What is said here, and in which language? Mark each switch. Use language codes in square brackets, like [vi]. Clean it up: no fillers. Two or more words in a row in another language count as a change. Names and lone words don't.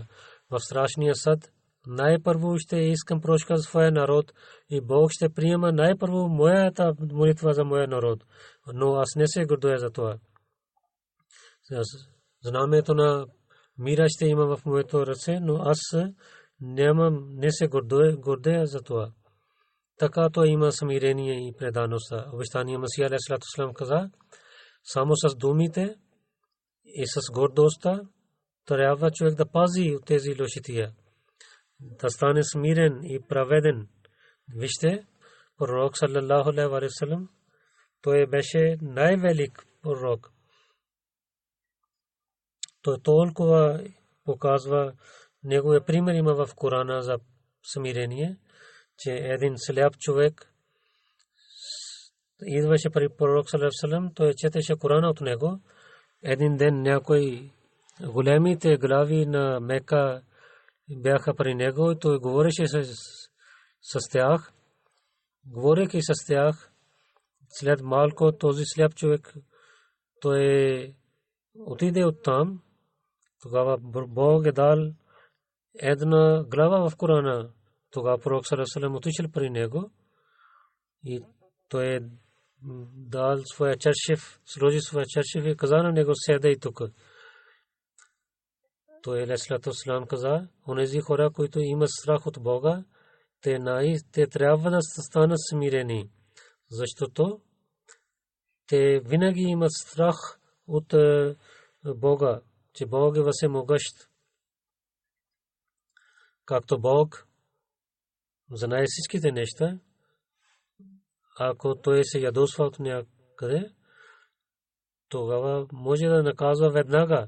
[bg] В страшния съд най-първо ще искам прошка за своя народ и Бог ще приема най-първо моята молитва за моя народ. Но аз не се гордуя за това. Знамето на мира ще има в моето ръце, но аз не се гордея за това. Така то има смирение и преданост. Обещания Масия [ar] عليه السلام [bg] каза, само с думите и с гордостта трябва човек да пази от тези лошития, да стане смирен и праведен. Вижте, пророк [ar] صلى الله عليه وسلم, [bg] той беше най-велик пророк. Той толкова показва, неговия пример има в Корана за смирение, че един сляп човек идваше при пророк [ar] صلى الله عليه وسلم, [bg] той четеше Корана от него. Един ден някой големите глави на Мека бяха при него и той говореше с тях. Говорейки с тях, след малко този сляп човек той отиде оттам. Тогава Бог е дал една глава в Корана. Тогава пророк [ar] صلى الله عليه وسلم [bg] отишъл при него и той е дал своя чершев, сложи своя чершев и каза на него седай тук. Той [ar] عليه الصلاة والسلام [bg] каза, онези хора, които имат страх от Бога, те трябва да станат смирени, защото те винаги имат страх от Бога, че Бог е всемогъщ. Както Бог знае всичките неща, ако той се ядосва от някъде, тогава може да наказва веднага.